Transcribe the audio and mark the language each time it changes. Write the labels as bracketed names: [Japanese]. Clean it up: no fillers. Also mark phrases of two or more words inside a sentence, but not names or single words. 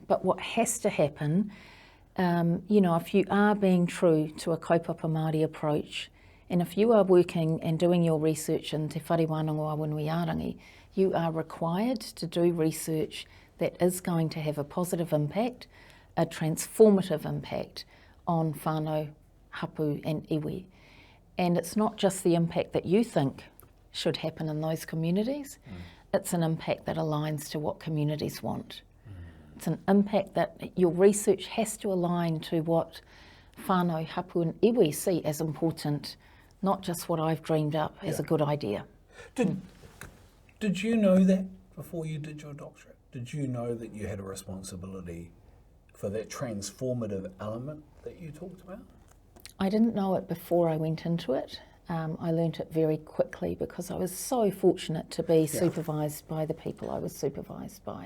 [English] But what has to happen, if you are being true to a [Māori] kaupapa Māori [English] approach, and if you are working and doing your research in Te Whare Wānanga a Wīnui, you are required to do research that is going to have a positive impact, a transformative impact on whānau, hapu and iwi. And it's not just the impact that you think should happen in those communities, it's an impact that aligns to what communities want. It's an impact that your research has to align to what whānau, hapu and iwi see as important, not just what I've dreamed up as a good idea. Did you know that before you did your doctorate? Did you know that you had a responsibility for that transformative element that you talked about? I didn't know it before I went into it. I learnt it very quickly because I was so fortunate to be supervised by the people I was supervised by.